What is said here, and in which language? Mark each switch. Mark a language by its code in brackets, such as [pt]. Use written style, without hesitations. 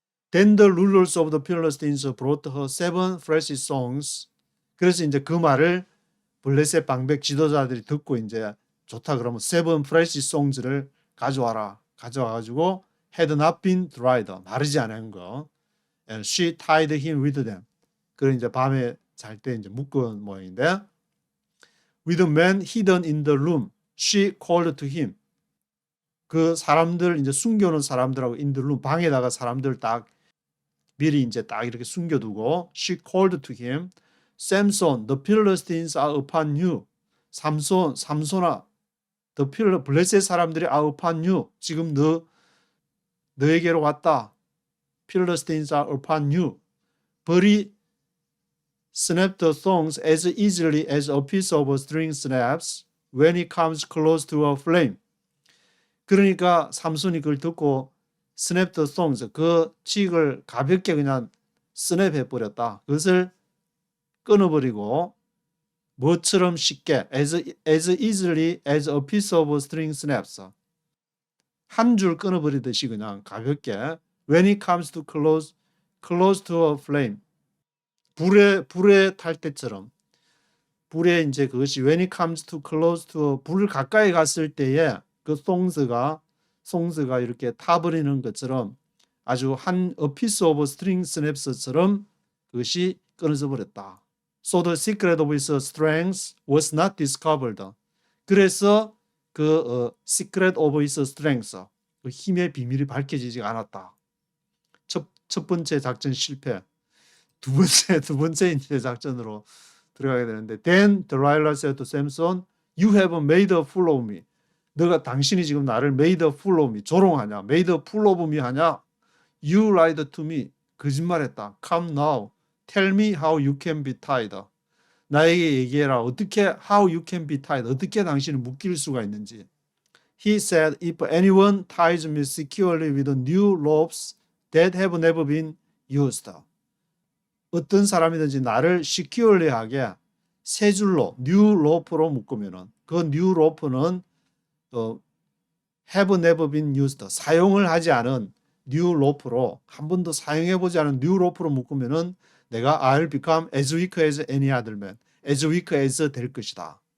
[en] Then the rulers of the Philistines brought her 7 precious stones. [ko] 그래서 이제 그 말을 블레셋 방백 지도자들이 듣고 이제 좋다 그러면 [en] 7 precious stones [ko] 를 가져와라. 가져와가지고 [en] had not been dried, [ko] 마르지 않은 거. [en] And she tied him with them. [ko] 그래 이제 밤에 잘 때 이제 묶은 모양인데, [en] with a man hidden in the room, she called to him. [ko] 그 사람들 이제 숨겨놓은 사람들하고 [en] in the room, [ko] 방에다가 사람들 딱 미리 이제 딱 이렇게 숨겨두고, [en] she called to him, Samson, the Philistines are upon you. [ko] 삼손아, 블레셋 사람들이 [en] are upon you. [ko] 지금 너에게로 왔다. [en] Philistines are upon you. But he snapped the thongs as easily as a piece of string snaps when it comes close to a flame. [ko] 그러니까 삼손이 그걸 듣고 [en] snap the thongs, [ko] 그 칡을 가볍게 그냥 스냅해 버렸다. 그것을 끊어버리고 뭐처럼 쉽게 [en] as easily as a piece of string snaps, [ko] 한 줄 끊어버리듯이 그냥 가볍게 [en] when it comes to close to a flame, [ko] 불에 탈 때처럼, 불에 이제 그것이 [en] when it comes to close to, [ko] 불 가까이 갔을 때에 그 송스가 이렇게 타버리는 것처럼 아주 한 [en] a piece of string snaps [ko] 처럼 그것이 끊어져 버렸다. [en] So the secret of his strength was not discovered. [ko] 그래서 그 [en] secret of his strength, [ko] 그 힘의 비밀이 밝혀지지 않았다. 첫 번째 작전 실패. 두 번째 이제 작전으로 들어가게 되는데, [en] Then Delilah said to Samson, You have made a fool of me. [ko] 당신이 지금 나를 [en] made a fool of me, [ko] 조롱하냐? made a fool of me 하냐? [en] You lied to me. [ko] 거짓말했다. [en] Come now, tell me how you can be tied. [ko] 나에게 얘기해라. 어떻게 [en] how you can be tied? [ko] 어떻게 당신을 묶일 수가 있는지. [en] He said, If anyone ties me securely with new ropes that have never been used. [ko] 어떤 사람이든지 나를 securely하게 새 줄로 new rope로 묶으면은, 그 new rope는 [en] have never been used, [ko] 사용을 하지 않은 new rope로, 한 번도 사용해보지 않은 new rope로 묶으면은 내가 [en] I'll become as weak as any other man, [ko] as weak as 될 것이다.